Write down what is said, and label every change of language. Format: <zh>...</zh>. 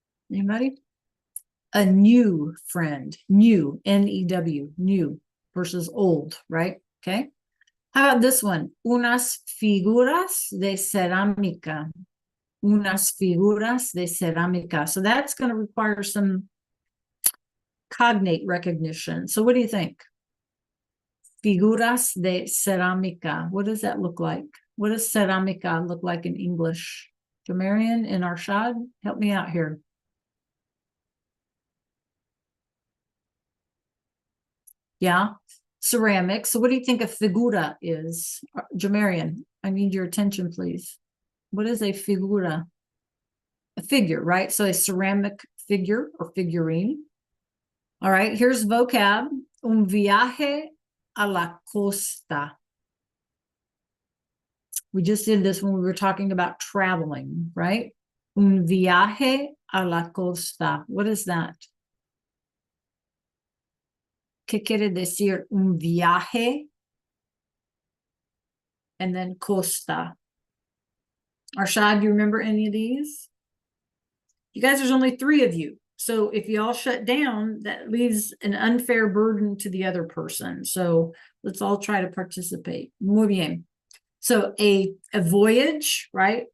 <en>Anybody? A new friend. New, N-E-W, new versus old, right? Okay. How about this one?</en> <es>Unas figuras de cerámica. Unas figuras de cerámica.</es> <en>So that's going to require some cognate recognition. So what do you think?</en> <es>Figuras de cerámica.</es> <en>What does that look like? What does cerámica look like in English? Jamarian and Arshad, help me out here. Yeah, ceramic. So what do you think a figura is? Jamarian, I need your attention, please. What is a figura? A figure, right? So a ceramic figure or figurine. All right, here's vocab.</en> <es>Un viaje a la costa.</es> <en>We just did this when we were talking about traveling, right?</en> <es>Un viaje a la costa.</es> <en>What is that?</en> <es>¿Qué quiere decir un viaje?</es> <en>And then costa. Arshad, do you remember any of these? You guys, there's only 3 of you. So if you all shut down, that leaves an unfair burden to the other person. So let's all try to participate.</en> <es>Muy bien.</es> <en>So a voyage, right?</en>